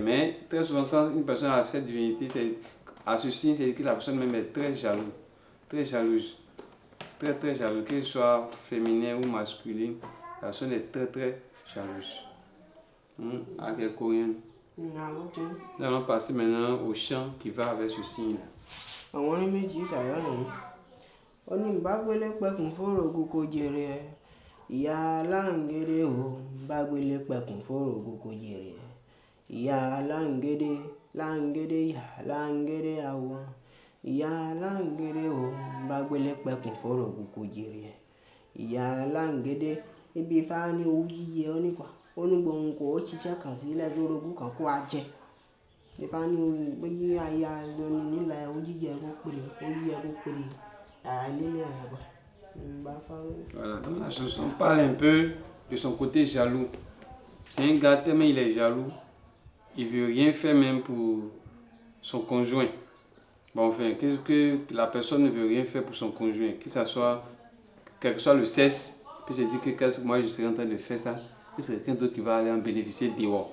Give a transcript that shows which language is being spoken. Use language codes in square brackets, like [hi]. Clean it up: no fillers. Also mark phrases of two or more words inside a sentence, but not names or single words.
[fr] Mais très souvent quand une personne a cette divinité, à ce signe, c'est que la personne même est très jalouse, très jalouse, très jalouse, qu'elle soit féminin ou masculine, la personne est très jalouse. À quel courrier? Nous allons passer maintenant au chant qui va avec ce signe. [yo] Ìyá aláǹgẹ̀dẹ̀ ò bá gbélé pẹ̀kùn fórògùn kò jèrè ìyá aláǹgẹ̀dẹ̀ ìyá aláǹgẹ̀dẹ̀ àwọn ìyá aláǹgẹ̀dẹ̀ ò bá gbélé pẹ̀kùn fórògùn kò jèrè ìyá aláǹgẹ̀dẹ̀ ibi ifá ní owó jíjẹ onípa onígbòhun kò ó ṣiṣẹ́ kàn sílẹ̀ lórogún kan kó a jẹ ifá ní orí aya lónìí nílẹ̀ owó jíjẹ kó péré àìlélẹ̀ àyàbọ̀. [fr] Voilà, donc la chanson parle un peu de son côté jaloux. C'est un gars tellement il est jaloux, il veut rien faire même pour son conjoint. Bon, enfin, que la personne ne veut rien faire pour son conjoint, que ça soit, quel que soit le sexe, puis se dit que moi je serais en train de faire ça, que c'est quelqu'un d'autre qui va aller en bénéficier dehors.